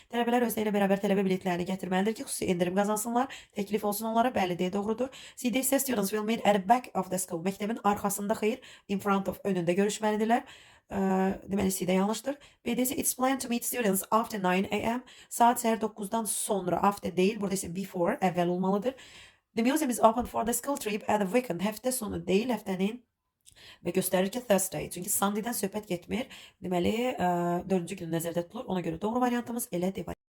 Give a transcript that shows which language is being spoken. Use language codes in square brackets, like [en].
[az] Tələbələr özləri ilə bərabər tələbə biletlərini gətirməlidir ki, xüsusi endirim qazansınlar. Təklif olsun onlara, bəli deyə doğrudur. C-də isə [en] students will meet at the back of the school. [az] Məktəbin arxasında, xeyr, [en] in front of, [az] önündə görüşməlidirlər. Deməli C-də yanlışdır. B-də isə [en] it's planned to meet students after 9 a.m. [az] Saat səhər 9-dan sonra, after deyil, burada isə before, əvvəl olmalıdır. [en] The museum is open for the school trip at the weekend. [az] Həftə sonu deyil, həftənin və göstərir ki Thursday. Çünki Sunday'dən söhbət getmir. Deməli 4-cü gün nəzərdə tutulur. Ona görə doğru variantımız elə D variantı.